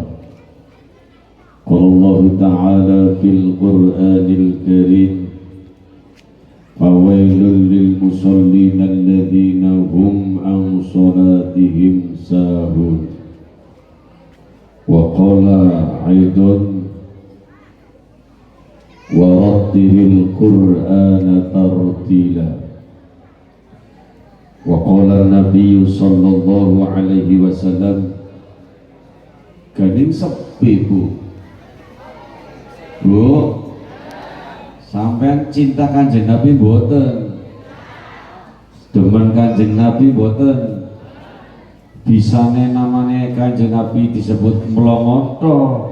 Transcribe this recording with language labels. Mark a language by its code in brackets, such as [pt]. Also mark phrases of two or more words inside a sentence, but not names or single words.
[ar] قال الله تعالى في القرآن الكريم، فويل للمصلين الذين هم عن صلاتهم ساهون. وقال أيضا ورتل القرآن ترتيلا. وقال النبي صلى الله عليه وسلم, [jv] kening sepi bu, sampean cinta Kanjeng Nabi mboten? Demen Kanjeng Nabi mboten? Bisane namane Kanjeng Nabi disebut melongoto.